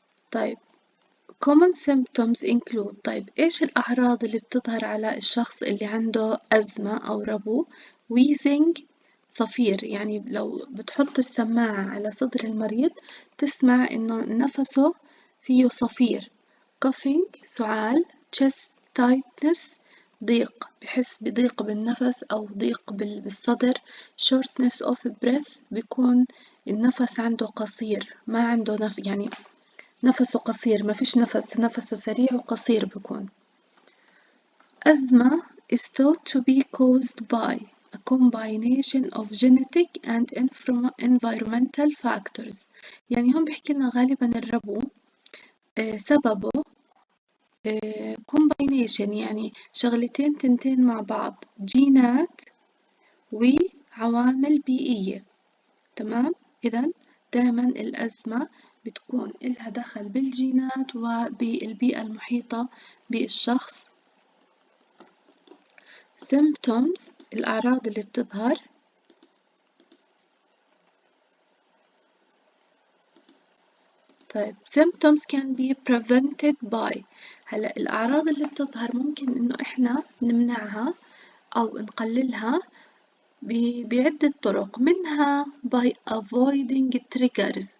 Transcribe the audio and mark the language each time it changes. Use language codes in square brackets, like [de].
[en] طيب common symptoms include. [ar] طيب إيش الأعراض اللي بتظهر على الشخص اللي عنده أزمة أو ربو؟ wheezing صفير، يعني لو بتحط السماعة على صدر المريض تسمع إنه نفسه فيه صفير. coughing سعال. chest tightness ضيق، بحس بضيق بالنفس أو ضيق بالصدر. [en] shortness of breath [ar] بيكون النفس عنده قصير، ما عنده يعني نفسه قصير، ما فيش نفسه سريع وقصير بيكون. [en] أزمة is thought to be caused by a combination of genetic and environmental factors. [ar] يعني هم بيحكي لنا غالبا الربو سببه combination، يعني شغلتين تنتين مع بعض، جينات وعوامل بيئية. تمام. إذا دائما الأزمة بتكون إلها دخل بالجينات وبالبيئة المحيطة بالشخص. symptoms الأعراض اللي بتظهر. [en] طيب symptoms can be prevented by. [ar] هلأ الأعراض اللي بتظهر ممكن إنه إحنا نمنعها أو نقللها بعدة طرق، منها [en] by avoiding triggers.